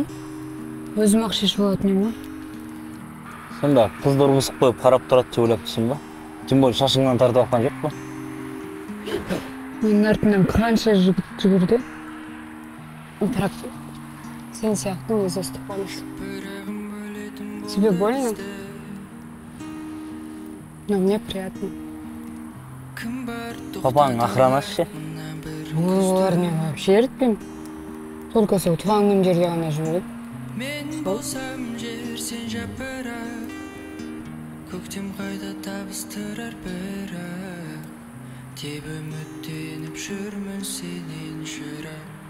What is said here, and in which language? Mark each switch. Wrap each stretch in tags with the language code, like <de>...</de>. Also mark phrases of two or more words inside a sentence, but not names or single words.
<kk>Өзім ақ шешіп алатын ема? Сонда қыздар мысық қойып қарап тұрады деп ойлап тұрсың ба?</kk> <ru>Тем более</ru> <kk>шашыңнан тартып атқан жоқ па? Менің артымнан қанша жігіт жүгірді. Бірақ сен сияқты өзі өстіп қалмас.</kk> <ru>Тебе больно? Но мне приятно.</ru> <kk>Папаның охранасы ше? Олар мен вообще ерітпеймін. Только сол туған жерге ғана жүреді. Көктем қайда табыстырар бірақ деп үміттеніп жүрмін сенен жырақ.</kk>